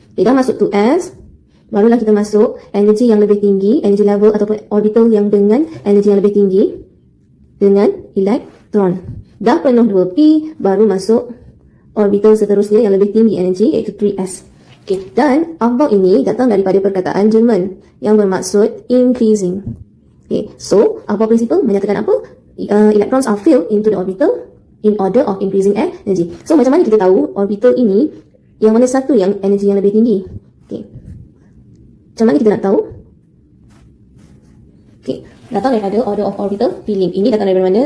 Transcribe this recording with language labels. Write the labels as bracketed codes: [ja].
[ms] Okay, dah masuk 2s, barulah kita masuk energi yang lebih tinggi, energy level ataupun orbital yang dengan energi yang lebih tinggi dengan elektron. Dah penuh 2p, baru masuk orbital seterusnya yang lebih tinggi energi, iaitu 3s. Okay, dan Aufbau ini datang daripada perkataan Jerman yang bermaksud increasing. Okay, so Aufbau Principle menyatakan apa? [en] Electrons are filled into the orbital in order of increasing energy. [ms] So, macam mana kita tahu orbital ini yang mana satu yang energi yang lebih tinggi? Okay, macam mana kita nak tahu? Okay, datang daripada [en] order of orbital filling. [ms] Ini datang daripada mana?